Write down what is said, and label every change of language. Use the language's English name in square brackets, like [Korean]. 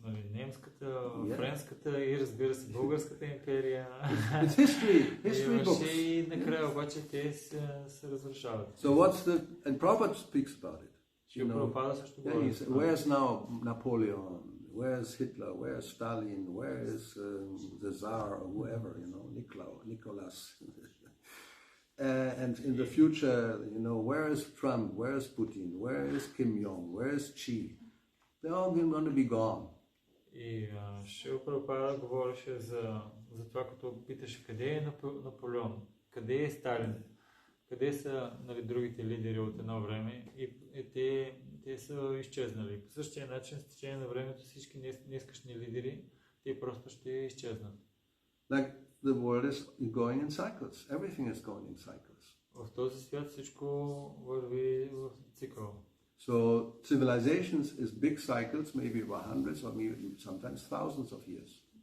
[Bulgarian] Немската, френската и разбира се Българската империя. [English] History [Bulgarian] и накрая обаче те се разрушават. [English] So what's and Prabhupada speaks about it. [Bulgarian] Prabhupada също говори. [English] Where's now Napoleon? Where's Hitler? Where's Stalin? Where is the Tsar or whoever, Nicholas? And in the future, where is Trump? Where is Putin? Where is Kim Jong? Where is Xi? They're all going to be gone. [Bulgarian] И Шрила Прабхупада говореше за това, като питаше къде е Наполеон, къде е Сталин, къде са другите лидери от едно време и те са изчезнали. По същия начин, с течение на времето всички днескашни лидери, те просто ще изчезнат. [English] Like the world is going in cycles. Everything is going in cycles. [Bulgarian] В този свят всичко върви в цикъл. [English] So civilizations is big cycles, maybe over hundreds or maybe sometimes thousands of years.